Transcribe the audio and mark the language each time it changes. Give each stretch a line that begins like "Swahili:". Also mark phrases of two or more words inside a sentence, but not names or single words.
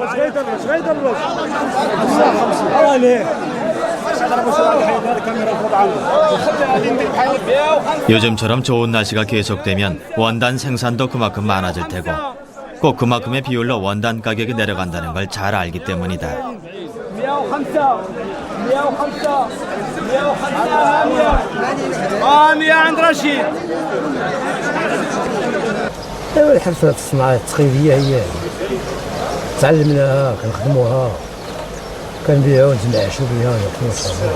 Korean: 요즘처럼 좋은 날씨가 계속되면 원단 생산도 그만큼 많아질 테고 꼭 그만큼의 비율로 원단 가격이 내려간다는 걸 잘 알기 때문이다.
Arabic: الحرفة الصناعة التقليدية هي تعلمناها كنخدموها كنبيعو نتمعشو بها وناكلو ونشربو.